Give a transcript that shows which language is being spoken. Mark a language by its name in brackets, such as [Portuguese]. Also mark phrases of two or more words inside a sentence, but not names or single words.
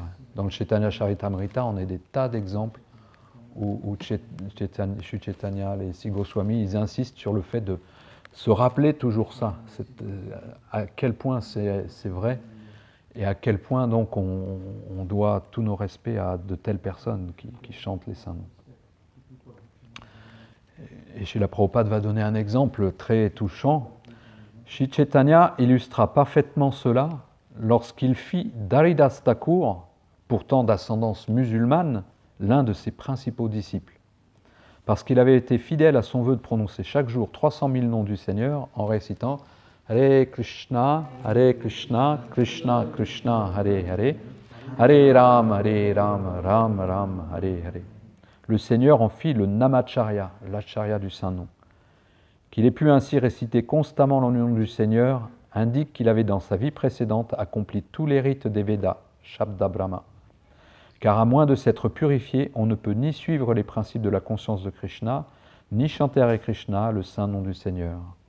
[French] Dans le Chaitanya Charitamrita, on a des tas d'exemples où Sri Chaitanya, les Sri Goswami, ils insistent sur le fait de se rappeler toujours ça, à quel point c'est vrai et à quel point donc on doit tous nos respects à de telles personnes qui chantent les saints noms. Et Srila Prabhupada va donner un exemple très touchant. Sri Chaitanya illustra parfaitement cela lorsqu'il fit d'Haridas Thakur, pourtant d'ascendance musulmane, l'un de ses principaux disciples. Parce qu'il avait été fidèle à son vœu de prononcer chaque jour 300 000 noms du Seigneur en récitant [Sanskrit] हरे कृष्ण कृष्ण कृष्ण हरे हरे हरे राम राम राम हरे हरे. [French] Le Seigneur en fit le Namacharya, l'acharya du Saint-Nom. Qu'il ait pu ainsi réciter constamment le nom du Seigneur indique qu'il avait dans sa vie précédente accompli tous les rites des Védas, [Sanskrit] शब्द ब्रह्म. [French] Car à moins de s'être purifié, on ne peut ni suivre les principes de la conscience de Krishna, ni chanter Hare Krishna, le saint nom du Seigneur.